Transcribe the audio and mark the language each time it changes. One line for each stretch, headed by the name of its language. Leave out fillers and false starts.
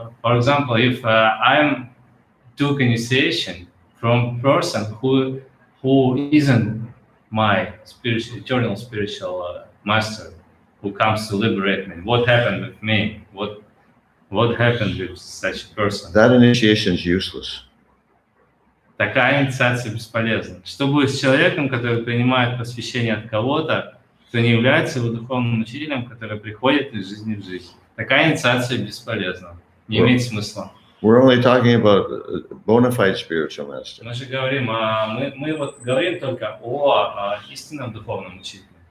English: For example, if I took initiation from person who isn't my eternal spiritual master, who comes to liberate me, what happened with me? What happened with such a person? That initiation is useless.
Russian: Такая инициация бесполезна. Что будет с человеком, который принимает посвящение от кого-то, кто не является его духовным учителем, который приходит из жизни в жизнь? Такая инициация бесполезна, не имеет смысла.
English: We're only talking about bona fide spiritual master.
Russian: Мы же говорим, мы вот говорим только о истинном духовном учителе.